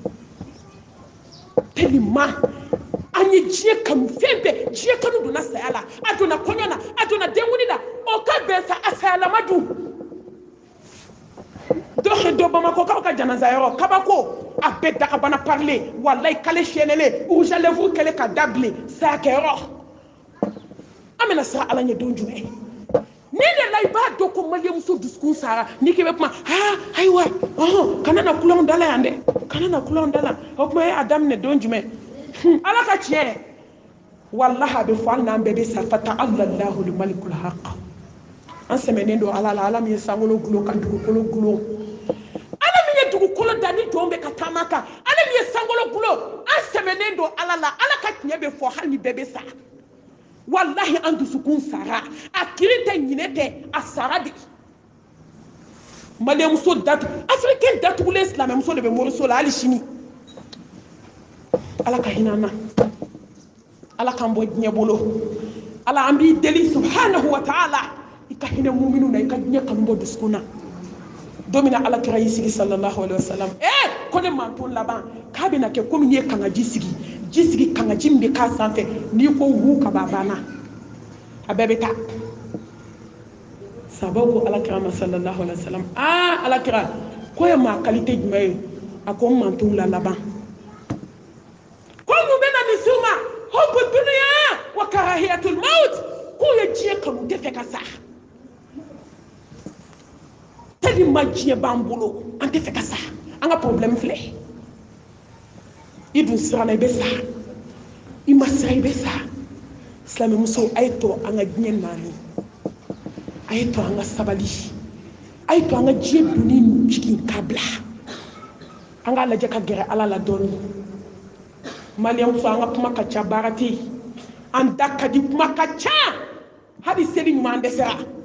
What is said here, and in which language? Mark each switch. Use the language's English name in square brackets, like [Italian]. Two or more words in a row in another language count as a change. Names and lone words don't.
[Bambara] tellement an ye diɲɛ kanu fɛn bɛɛ diɲɛ kanu donna saya la a donna kɔɲɔ na a donna denkundi la o ka bɛn sa a sayalama dun dɔ Bamakɔkaw ka janaza yɔrɔ kabako a bɛɛ dagabana parler wallahi kale sɛnɛlen [French] rouge à lèvres [Bambara] kɛlen ka dabile saya kɛyɔrɔ an bɛna siran Ala ɲɛ don jumɛn ne de la i b'a dɔn ko maliyɛnmuso dusukun sara n'i k'i bɛ kuma ayiwa kana na kulanw da la yan dɛ kana na kulanw da la o kuma a daminɛ don jumɛn Ala ka tiɲɛ wallahi a bɛ fɔ hali n'an bɛɛ bɛ sa [Arabic] فتعالى الله الملك الحق [Bambara] an sɛmɛnen don Ala la Ala min ye sankolo gulon ka dugukolo gulon Ala min ye dugukolo da ni jɔn bɛ ka taama kan Ala min ye sankolo gulon an sɛmɛnen don Ala la Ala ka tiɲɛ bɛ fɔ hali ni bɛɛ bɛ sa wallahi an dusukun sara a kiri tɛ ɲinɛ tɛ a sara de maliyɛnmuso africain datugulen silamɛmuso de bɛ moriso la hali sini Ala ka hinɛ an na Ala k'an bɔ diɲɛ bolo Ala an b'i deli [Arabic] سبحانه وتعالى [Bambara] i ka hinɛ muminu na i ka diɲɛ kanu bɔ dusukun na don min na Alakira y'i sigi [Arabic] صلى الله عليه وسلم [Bambara] ko ne manton laban k'a bɛna kɛ komi n'i ye kangaji sigi kangaji min bɛ k'a sanfɛ n'i ko wu ka ban banna a bɛɛ bɛ taa sababu ko Alakira ma [Arabic] صلى الله عليه وسلم [Bambara] Alakira ko ye maa qualité jumɛn ye a ko n manton la laban ko mun bɛ na nin s'u ma [Arabic] حب الدنيا وكراهية الموت [Bambara] k'u ye diɲɛ kanu tɛ fɛ ka sa tellement diɲɛ b'an bolo an tɛ fɛ ka sa an ka problème filɛ i dun siranna i bɛ sa i ma siran i bɛ sa silamɛmuso a ye to an ka diɲɛ naani a ye to an ka sabali a ye to an ka diɲɛ donni jigin k'a bila an k'a lajɛ ka gɛrɛ Ala la dɔɔni maliyɛnmuso an ka kuma ka ca baara tɛ yen an da ka di kuma ka ca hali seli ɲuman an dɛsɛra